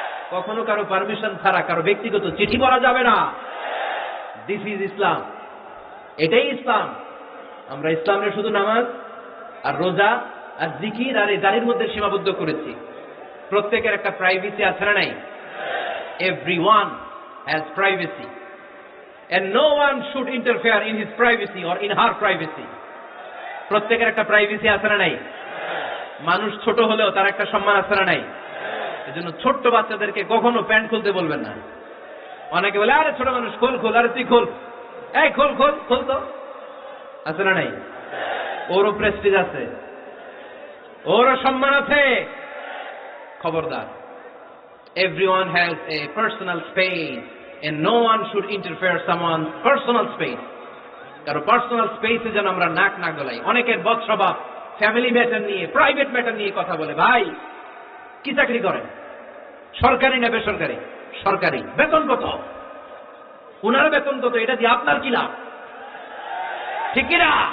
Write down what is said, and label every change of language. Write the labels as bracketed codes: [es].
[bn] কখনো কারো পারমিশন ছাড়া কারো ব্যক্তিগত চিঠি পড়া যাবে না। [en] this is Islam, [bn] এটাই ইসলাম। আমরা ইসলামের শুধু নামাজ আর রোজা আর জিকির আর এই দাড়ির মধ্যে সীমাবদ্ধ করেছি। প্রত্যেকের একটা প্রাইভেসি আছে না নাই? [en] Everyone has privacy and no one should interfere in his privacy or in her privacy. [bn] প্রত্যেকের একটা প্রাইভেসি আছে না নাই? মানুষ ছোট হলেও তার একটা সম্মান আছে না নাই? এজন্য ছোট্ট বাচ্চাদেরকে কখনো প্যান্ট খুলতে বলবেন না। অনেকে বলে, আরে ছোট মানুষ খোল খোল, আরে তুই খোল, এই খোল খোল খোল, তো আছে না নাই? ওরও প্রেস্টিজ আছে, ওরও সম্মান আছে। খবরদার, [en] everyone has a personal space and no one should interfere someone's personal space. [bn] কারো পার্সোনাল স্পেসে যেন আমরা নাক না গলাই। অনেকের বদ স্বভাব ফ্যামিলি ম্যাটার নিয়ে, প্রাইভেট ম্যাটার নিয়ে কথা বলে। ভাই কি চাকরি করেন, সরকারি না বেসরকারি? সরকারি। বেতন কত? ওনার বেতন কত? এটা দিয়ে আপনার কি লাভ, ঠিক কিনা?